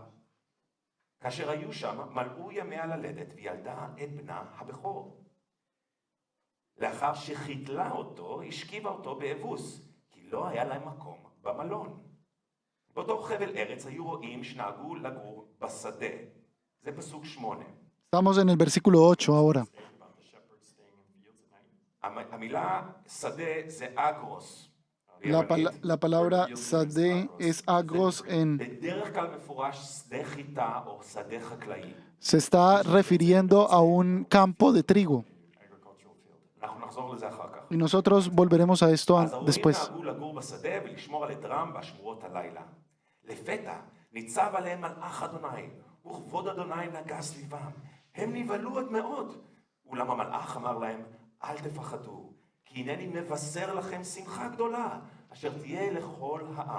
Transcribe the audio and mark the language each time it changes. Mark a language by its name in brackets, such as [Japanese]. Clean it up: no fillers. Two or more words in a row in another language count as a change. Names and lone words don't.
[Hebrew] כאשר היו שם מלאו ימיה ללדת וילדה את בנה הבכור. לאחר שחיתלה אותו, השכיבה אותו באבוס, כי לא היה להם מקום במלון. באותו חבל ארץ היו רועים שנהגו לגור בשדה. זה פסוק 8. [Spanish] Estamos en el versículo 8 ahora. [English] About the shepherds staying in fields at night. [Hebrew] המילה שדה זה אגרוס. [Spanish] La palabra sadé es agros [Hebrew] בדרך כלל מפורש שדה חיטה או שדה חקלאי. [Spanish] se está refiriendo a un campo de trigo. [English] Agricultural field. [Hebrew] אנחנו נחזור לזה אחר כך. [Spanish] Y nosotros volveremos a esto [Hebrew] אז הרועים [Spanish] después. [Hebrew] נהגו לגור בשדה ולשמור על עדרם בשמורות הלילה. לפתע ניצב עליהם מלאך אדוני, וכבוד אדוני נגע סביבם. הם נבהלו עד מאוד. אולם המלאך אמר להם, אל תפחדו, כי הנני מבשר לכם שמחה גדולה, אשר תהיה לכל העם.